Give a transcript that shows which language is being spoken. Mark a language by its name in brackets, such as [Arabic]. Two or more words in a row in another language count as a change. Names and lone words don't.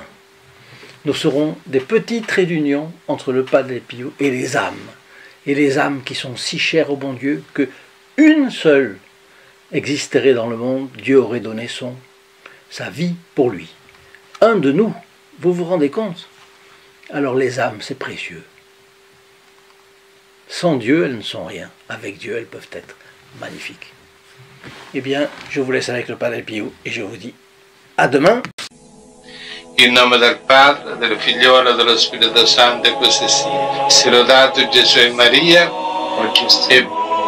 [French] Nous serons des petits traits d'union entre le Padre Pio et les âmes qui sont si chères au bon Dieu que une seule existerait dans le monde, Dieu aurait donné sa vie pour lui. Un de nous, vous vous rendez compte? Alors les âmes, c'est précieux. Sans Dieu, elles ne sont rien. Avec Dieu, elles peuvent être magnifiques. Eh bien, je vous laisse avec le Padre Pio et je vous dis à demain. [Italian] In nome del Padre, del Figliolo e dello Spirito Santo, e così sia. Sia lodato Gesù e Maria, e